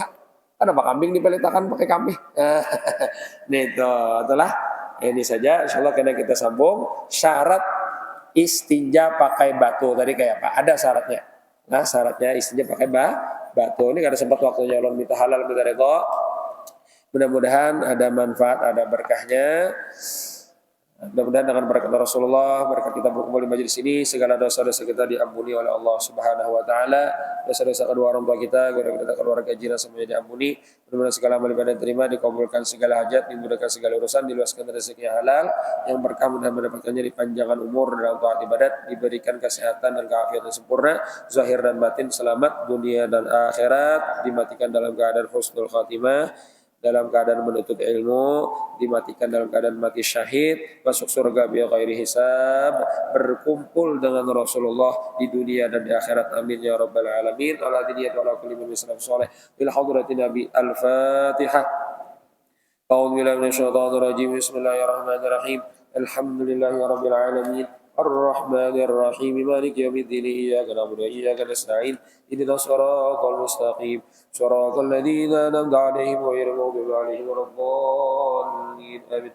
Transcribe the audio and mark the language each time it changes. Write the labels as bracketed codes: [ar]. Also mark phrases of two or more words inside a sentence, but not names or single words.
[id] Kenapa kambing dipeletkan pakai kambing? Nih itu itulah ini saja insyaallah karena kita sambung syarat istinja pakai batu tadi kayak apa? Ada syaratnya. Nah, syaratnya istinja pakai batu. Ini kada sempat waktunya ulun minta halal minta redha. Mudah-mudahan ada manfaat, ada berkahnya. Mudah-mudahan dengan berkat Rasulullah, berkat kita berkumpul di majelis ini, segala dosa-dosa kita diampuni oleh Allah [ar] سبحانه وتعالى. [id] Dosa-dosa kedua orang tua kita, keluarga jiran semuanya diampuni. Mudah-mudahan segala amal ibadah diterima, dikabulkan segala hajat, dimudahkan segala urusan, diluaskan rezeki yang halal, yang berkah mudah mendapatkannya dipanjangkan umur dalam taat ibadat, diberikan kesehatan dan keafiatan sempurna, zahir dan batin selamat dunia dan akhirat, dimatikan dalam keadaan [ar] حسن الخاتمة, [id] dalam keadaan menuntut ilmu, dimatikan dalam keadaan mati syahid, masuk surga [ar] بغير حساب, [id] berkumpul dengan Rasulullah di dunia dan di akhirat. [ar] آمين يا رب العالمين. Ala diniyat wa ala kulli min islam salih. بحضرة النبي الفاتحة. أعوذ بالله من الشيطان الرجيم. بسم الله الرحمن الرحيم. الحمد لله رب العالمين. الرحمن الرحيم مالك يوم الدين إياك نعبد وإياك نستعين اهدنا الصراط المستقيم صراط الذين أنعمت عليهم غير المغضوب عليهم ولا الضالين آمين.